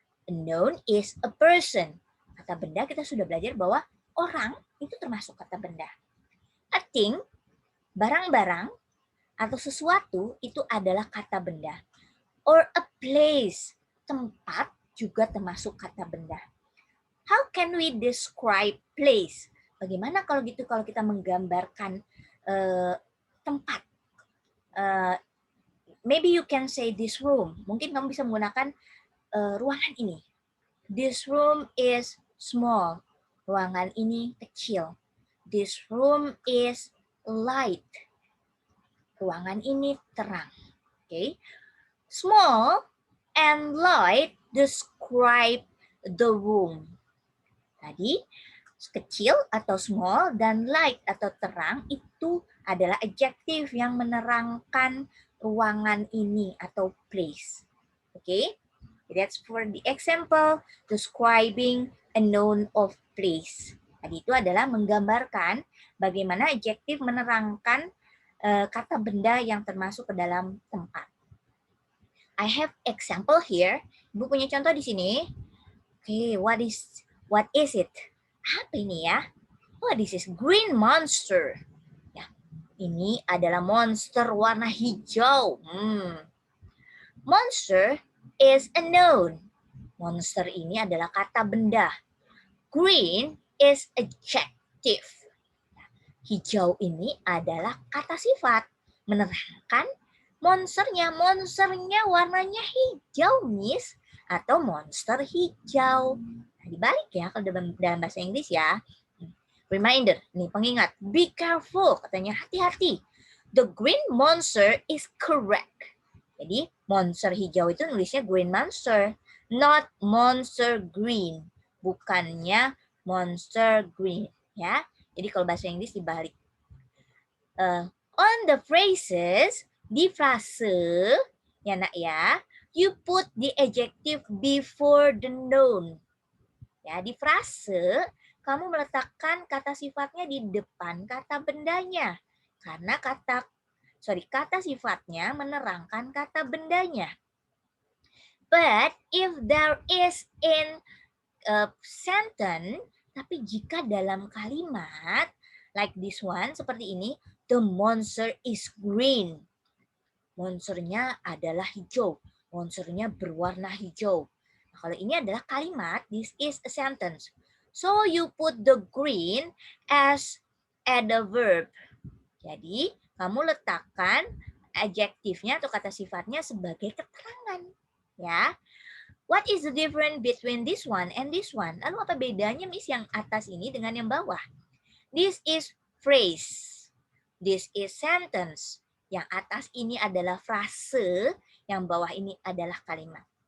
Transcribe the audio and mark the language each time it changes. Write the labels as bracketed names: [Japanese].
[English] A noun is a person. [Indonesian] Kata benda kita sudah belajar bahwa orang itu termasuk kata benda. [English] A thing, [Indonesian] barang-barang, atau sesuatu itu adalah kata benda. [English] Or a place, [Indonesian] tempat juga termasuk kata benda. [English] How can we describe place? [Indonesian] Bagaimana kalau gitu kalau kita menggambarkan tempat? [English] Maybe you can say this room. [Indonesian] Mungkin kamu bisa menggunakan ruangan ini. [English] This room is small. [Indonesian] Ruangan ini kecil. [English] This room is light. [Indonesian] Ruangan ini terang. [English] Okay. Small and light describe the room. [Indonesian] Tadi kecil atau small dan light atau terang itu adalah adjektif yang menerangkan ruangan ini atau place. [English] Okay? That's for the example describing a noun of place. [Indonesian] Tadi itu adalah menggambarkan bagaimana adjektif menerangkan kata benda yang termasuk ke dalam tempat. [English] I have example here. [Indonesian] Ibu punya contoh di sini. [English] Okay, what is it? [Indonesian] Apa ini ya? [English] Oh, this is green monster. [Indonesian] Ya, ini adalah monster warna hijau. [English] Monster is a noun. [Indonesian] Monster ini adalah kata benda. [English] Green is adjective. [Indonesian] Hijau ini adalah kata sifat. Menerangkan monsternya. Monsternya warnanya hijau, Miss. Atau monster hijau. Nah, dibalik ya kalau dalam bahasa Inggris ya. Reminder, nih pengingat. [English] Be careful, [Indonesian] katanya hati-hati. [English] The green monster is correct. [Indonesian] Jadi monster hijau itu nulisnya green monster. [English] Not monster green. [Indonesian] Bukannya monster green. Ya. Jadi kalau bahasa Inggris dibalik. [English] On the phrases, [Indonesian] di frase, ya nak ya, [English] you put the adjective before the noun. [Indonesian] Ya, di frase, kamu meletakkan kata sifatnya di depan kata bendanya. Karena kata sifatnya menerangkan kata bendanya. [English] But if there is in a sentence, [Indonesian] tapi jika dalam kalimat, [English] like this one, [Indonesian] seperti ini, [English] the monster is green. [Indonesian] Monsternya adalah hijau. Monsternya berwarna hijau. Nah, kalau ini adalah kalimat, [English] this is a sentence. So you put the green as the verb. [Indonesian] Jadi, kamu letakkan adjektifnya atau kata sifatnya sebagai keterangan. Ya. [English] What is the difference between this one and this one? [Indonesian] Lalu apa bedanya, Miss, yang atas ini dengan yang bawah? [English] This is phrase. This is sentence. [Indonesian] Yang atas ini adalah frase, yang bawah ini adalah kalimat.